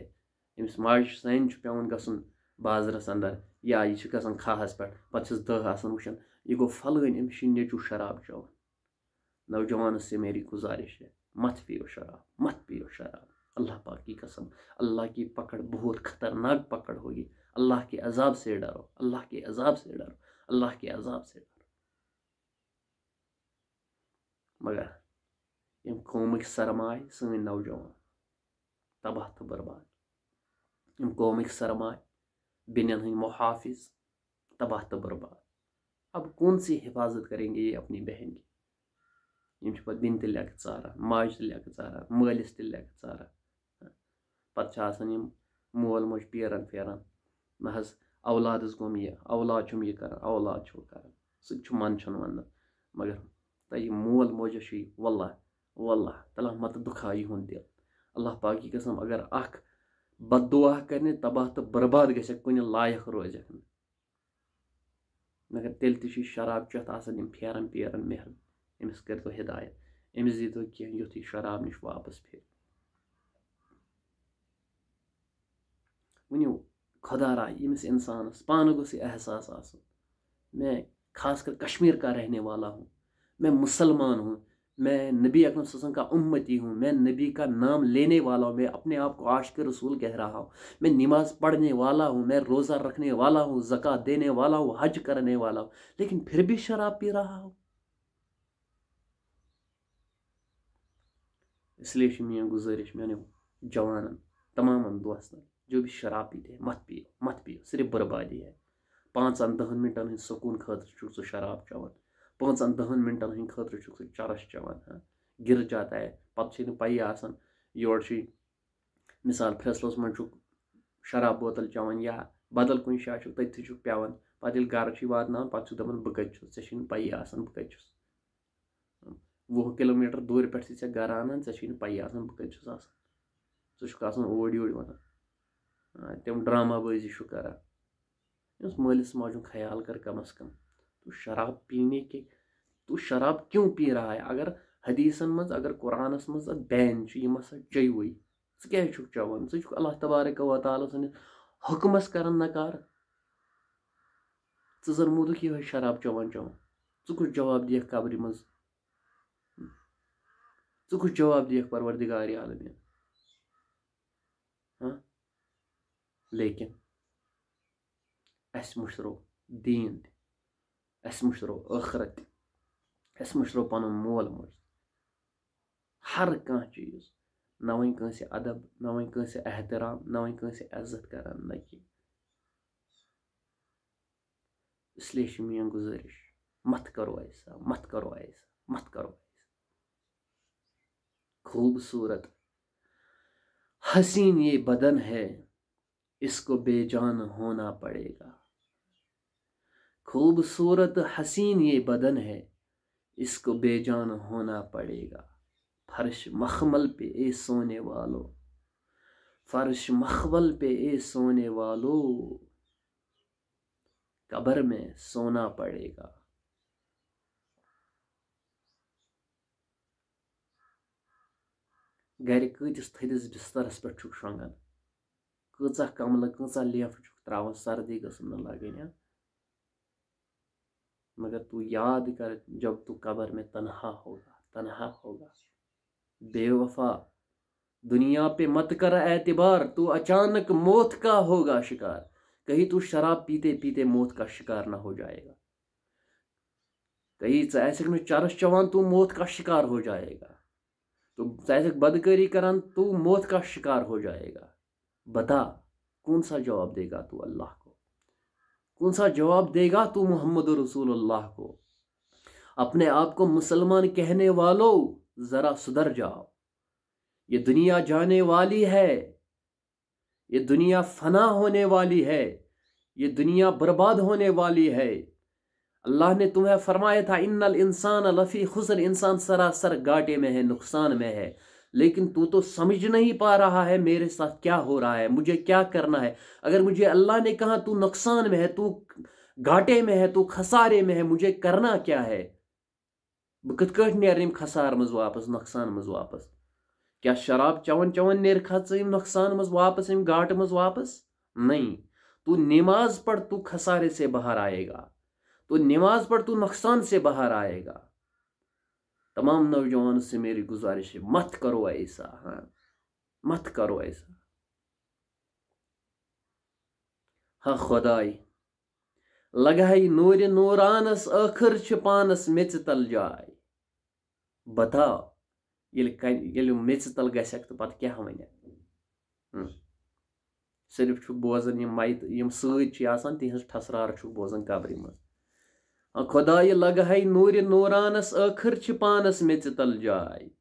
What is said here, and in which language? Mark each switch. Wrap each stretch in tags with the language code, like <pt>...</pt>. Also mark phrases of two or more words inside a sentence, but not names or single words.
<ks>أمِس ماجہِ سانہِ چھُ پیٚوان گژھُن بازرس اندر، یا یہِ چھِ گژھان کھاہس پٮ۪ٹھ، پتہٕ چھِس دٔہ آسان وٕچھان یہِ گوٚو فلٲنۍ أمِس چھُ نیٚچوٗ شراب چٮ۪وان.</ks> <ur>نوجوانس سے میری گزارش ہے مت پیو شراب، مت پیو شراب. اللہ پاک کی قسم، اللہ کی پکڑ بہت خطرناک پکڑ ہوگی. اللہ کے عذاب سے ڈرو، اللہ کے عذاب سے ڈرو، اللہ کے عذاب سے ڈرو.</ur> <ks>مگر یم قومٕکۍ سرماے سٲنۍ نوجوان تباہ تہٕ برباد، یم قومٕکۍ سرماے بیٚنٮ۪ن ہٕنٛدۍ محافظ تباہ تہٕ برباد.</ks> <ur>اب کون سی حفاظت کریں گے یہ اپنی بہن کی؟</ur> <ks>یم چھِ پتہٕ بیٚنہِ تہِ لیٚکھٕ ژاران، ماجہِ تہِ لیٚکھٕ ژاران، مٲلِس تہِ لیٚکھٕ ژاران. پتہٕ چھِ آسان یم مول موج پیران پھیران، نہ حظ اولادس گوٚم یہِ، اولاد چھُم یہِ کران، اولاد چھُم کران. سُہ تہِ چھُ منٛدچھُن وننہٕ، مگر تۄہہِ مول موجس چھُ یہِ واللہ واللہ تلہ متہٕ دُکھا یِہُنٛد دِل.</ks> <ur>اللہ پاک کی قسم</ur> <ks>اگر اکھ بد دعا کرنہِ تباہ تہٕ برباد گژھِ کُنہِ لایق روزٮ۪کھ نہٕ. مگر تیٚلہِ تہِ چھُ شراب چٮ۪تھ آسان یم پھیران پیران میران. أمِس کٔرۍتو ہدایت، أمِس دیٖتو کینٛہہ یُتھ یہِ شراب نِش واپس پھِرِ. ؤنِو خدا را ییٚمِس اِنسانس پانہٕ گوٚژھ یہِ احساس آسُن،</ks> <ur>میں خاص کر کشمیر کا رہنے والا ہوں، میں مسلمان ہوں، میں نبی اکرم صلی اللہ علیہ وسلم کا امتی ہوں، میں نبی کا نام لینے والا ہوں، میں اپنے آپ کو عاشق رسول کہہ رہا ہوں، میں نماز پڑھنے والا ہوں، میں روزہ رکھنے والا ہوں، زکوٰۃ دینے والا ہوں، حج کرنے والا ہوں، لیکن پھر بھی شراب پی رہا ہوں. اس لیے</ur> <ks>چھِ میٲنۍ گزٲرش میانیو جوانن تمام دوستن</ks> <ur>جو بھی شراب پیتے ہیں مت پیو مت پیو، صرف بربادی ہے.</ur> <ks>5-10 منٹن ہٕنٛدۍ سکوٗن خٲطرٕ چھُکھ ژٕ شراب چٮ۪وان، 5-10 منٹن ہٕنٛدۍ خٲطرٕ چھُکھ ژٕ چرس چٮ۪وان.</ks> <ur>گر جاتا ہے</ur> <ks>پتہٕ چھے نہٕ پیی آسان یورٕ چھُے مثال فیصلس منٛز چھُکھ شراب بوتل چٮ۪وان یا بدل کُنہِ جایہِ چھُکھ تٔتھی چھُکھ پٮ۪وان، پتہٕ ییٚلہِ گرٕ چھُے واتناوان پتہٕ چھُکھ دپان بہٕ کتہِ چھُس، ژےٚ چھے نہٕ پیی آسان بہٕ کتہِ چھُس. 20 کلوٗمیٖٹر دوٗرِ پٮ۪ٹھ چھِ ژےٚ گرٕ انان، ژےٚ چھے نہٕ پیی آسان بہٕ کتہِ چھُس آسان. ژٕ چھُکھ آسان اوٗرۍ یوٗرۍ ونان، تِم ڈرامہ بٲزی چھُکھ کران. یُس مٲلِس ماجہِ ہُنٛد خیال کر کم از کم.</ks> <ur>تو شراب پینے کے تو شراب کیوں پی رہا ہے؟</ur> <ks>اگر حدیثن منٛز اگر قرآنس منٛز اتھ بین چھُ یِم ہسا چیٚیوٕے، ژٕ کیازِ چھُکھ چٮ۪وان؟ ژٕ چھُکھ اللہ تبارک و تعالیٰ سٕنٛدِس حُکمس کران نکار. ژٕ زن موٗدُکھ یِہوے شراب چٮ۪وان چٮ۪وان. ژٕ کُس جواب دِیکھ قبرِ منٛز؟ ژٕ کُس جواب دِیکھ پروردگارِ عالمیٖن؟ لیکن اسہِ مٔشرو دیٖن تہِ، اسہِ مٔشرو ٲخرت تہِ، اسہِ مٔشرو پنُن مول موج. ہر کانٛہہ چیٖز، نہ وۄنۍ کٲنٛسہِ ادب، نہ وۄنۍ کٲنٛسہِ احترام، نہ وۄنۍ کٲنٛسہِ عزت کران، نہ کینٛہہ.</ks> <ur>اس لیے</ur> <ks>چھِ میٲنۍ گزٲرش</ks> <ur>مت کرو ایسا مت کرو ایسا مت کرو ایسا. خوبصورت حسین یہ بدن ہے اس کو بے جان ہونا پڑے گا. خوبصورت حسین یہ بدن ہے اس کو بے جان ہونا پڑے گا. فرش مخمل پہ اے سونے والو، فرش مخمل پہ اے سونے والو، قبر میں سونا پڑے گا.</ur> <ks>گرِ کۭتِس تھٔدِس بسترس پٮ۪ٹھ چھُکھ شۄنگان، کۭژاہ کملہٕ کۭژاہ لیفہٕ چھُکھ تراوان، سردی گٔژھٕم نہٕ لگٕنۍ.</ks> <ur>مگر تو یاد کر جب تو قبر میں تنہا ہوگا تنہا ہوگا. بے وفا دنیا پہ مت کر اعتبار، تو اچانک موت کا ہوگا شکار. کہیں تو شراب پیتے پیتے موت کا شکار نہ ہو جائے گا. کہیں</ur> <ks>ژٕ آسکھ نہٕ چرس چٮ۪وان</ks> <ur>تو موت کا شکار ہو جائے گا. تو</ur> <ks>ژٕ آسکھ بدکاری کران</ks> <ur>تو موت کا شکار ہو جائے گا. بتا کون سا جواب دے گا تو اللہ کو؟ کون سا جواب دے گا تو محمد رسول اللہ کو؟ اپنے آپ کو مسلمان کہنے والوں ذرا سدھر جاؤ. یہ دنیا جانے والی ہے، یہ دنیا فنا ہونے والی ہے، یہ دنیا برباد ہونے والی ہے. اللہ نے تمہیں فرمایا تھا</ur> <ar>ان الانسان لفی خسر،</ar> <ur>انسان سراسر گاٹے میں ہے، نقصان میں ہے. لیکن تو سمجھ نہیں پا رہا ہے میرے ساتھ کیا ہو رہا ہے، مجھے کیا کرنا ہے. اگر مجھے اللہ نے کہا تو نقصان میں ہے، تو گاٹے میں ہے، تو خسارے میں ہے، مجھے کرنا کیا ہے؟</ur> <ks>بہ کتھ کٲٹھۍ نیرٕ یِم خسارٕ منٛز واپس، نۄقصان منٛز واپس؟ کیا شراب چٮ۪وان چٮ۪وان نیرکھا ژٕ یِم نۄقصان منٛز واپس، یِم گاٹہٕ منٛز واپس؟</ks> <ur>نہیں. تو نماز پڑھ تو خسارے سے باہر آئے گا، تو نماز پڑھ تو نقصان سے باہر آئے گا. تمام نوجوانوں سے میری گزارش ہے مت کرو ایسا، مت کرو ایسا.</ur> <ks>ہاں خداے لگائی نورِ نورانس ٲخر چھِ پانس میژِ تل جاے. بتا ییٚلہِ میٚژِ تل گژھکھ تہٕ پتہٕ کیٛاہ وَنٮ۪کھ صرف چھُکھ بوزان یِم مَیتہٕ یِم سۭتۍ چھِ آسان تِہنٛز ٹھسرار چھُکھ بوزان قبرِ منٛز خۄدایہِ لگہَے نوٗرِ نوٗرانس ٲخٕر چھِ پانس میٚژِ تل جاے</ks>